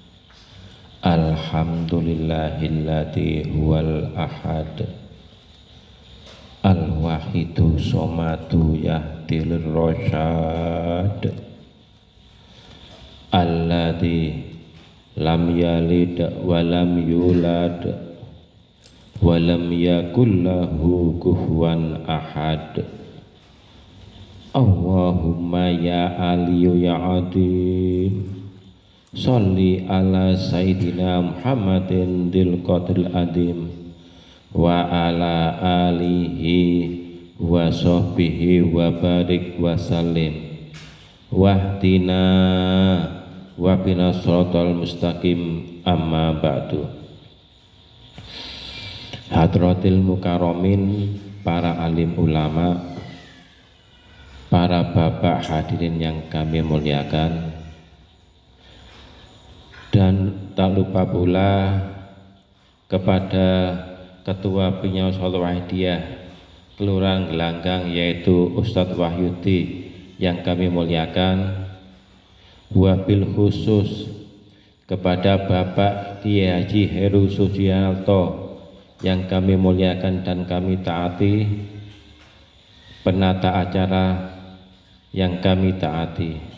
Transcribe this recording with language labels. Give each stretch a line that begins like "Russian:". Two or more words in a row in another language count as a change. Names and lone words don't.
Arabic: الحمد لله الذي هو الأحد الواحد الصمد يهدي الرشاد الذي لم يلد ولم يولد ولم يكن له كفوا أحد. اللهم يا علي يا عادل صل على سيدنا محمد ذي القدر العظيم وعلى آله وصحبه وبارك وسلم واهدنا وبنا الصراط المستقيم أما بعد. حضرات المكرمين,
Indonesian: para alim ulama, para bapak hadirin yang kami muliakan, dan tak lupa pula kepada Ketua Penyaus Wahidiyah Kelurahan Gelanggang, yaitu Ustadz Wahyudi yang kami muliakan,
Arabic: وبالخصوص
Indonesian: kepada Bapak Kiai Haji Heru Sujianto yang kami muliakan dan kami taati, penata acara yang kami taati.